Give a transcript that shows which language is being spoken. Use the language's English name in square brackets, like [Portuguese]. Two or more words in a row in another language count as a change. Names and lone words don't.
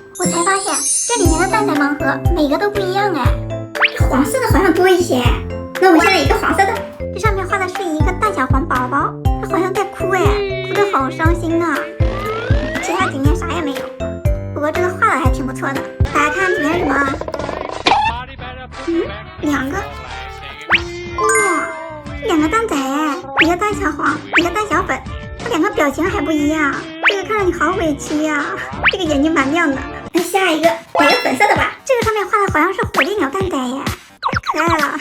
[Chinese] 我才發現這裡面的蛋仔盲盒每個都不一樣哎，黃色的好像多一些。那我們現在一個黃色的，這上面畫的是一個大小黃寶寶，它好像在哭哎，哭得好傷心啊。其他景面啥也沒有，不過這個畫的還挺不錯的。大家看裡面是什麼啊？2個。哇，2個蛋仔哎，一個蛋小黃，一個蛋小粉，它2個表情還不一樣。這個看着你好委屈呀，這個眼睛蠻亮的。那下一個來個粉色的吧，這個上面畫的好像是火烈鳥蛋仔耶，太可愛了。